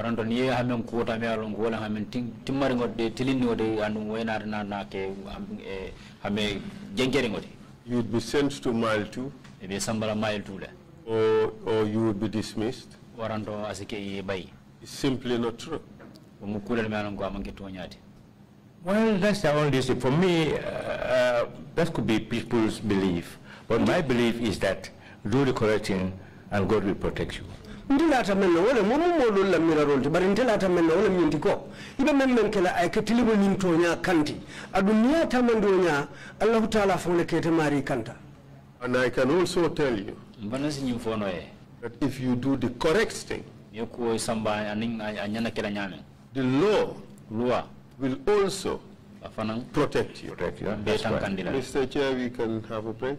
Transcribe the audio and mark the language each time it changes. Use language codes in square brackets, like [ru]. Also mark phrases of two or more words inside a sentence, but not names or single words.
[en] you would be sent to mile 2, or you would be dismissed. It's simply not true. Well, that's the only issue. For me, that could be people's belief. But my belief is that do the correct thing and God will protect you. [man] Ndilata menna wala momo la mirarolti bari ndilata menna wala mintiko ibe memmen kala ay ketilibo nintonya kanti adunya tamandonya Allah Taala fone kete mari kanta. [en] And I can also tell you that if you do the correct thing, the law will also protect you. Mr. Chair, we can have a break.